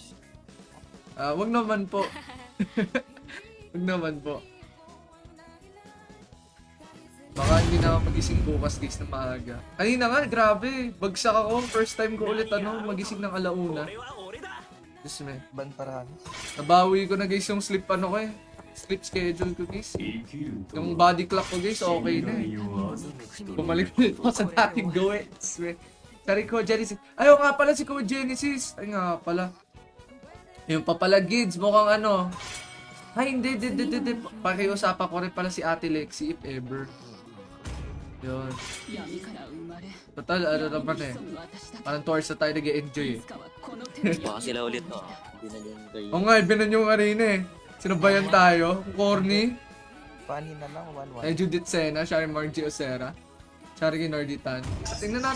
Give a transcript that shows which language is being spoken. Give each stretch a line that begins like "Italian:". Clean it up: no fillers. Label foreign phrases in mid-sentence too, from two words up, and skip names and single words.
Filipino: Wag naman po. Wag naman po. Baka hindi na ako magising bukas guys na maaga. Kanina nga, grabe. Bagsak ako. First time ko ulit magising ng alauna. Diyos me. Ban parahan. Nabawi ko na guys yung sleep ko eh.
English: Sleep schedule
Filipino: ko guys.
Japanese: 生きると
Filipino: Yung
English: body clock
Filipino: ko guys, okay na eh.
Japanese: 死神を欺くと
Filipino: Bumalik ulit ako sa dating gawin. Sorry ko, Genesis. Ayaw nga pala si Ko Genesis. Ay nga pala. Yung papala Gids, mukhang ano. Ay, hindi. Pakiusapan ko rin pala si Ate Lexi
English: if ever.
Filipino: Yun. Total, ano naman eh. Parang tours na tayo nag-enjoy eh. Baka sila ulit no. Hindi na din kayo. Oo nga, binan yung arena eh. Sinabayan tayo. Corny. Funny na lang, 1-1. Eh, Judith Sena, Shari Margie Osera. Shari Norditan. Tingnan natin.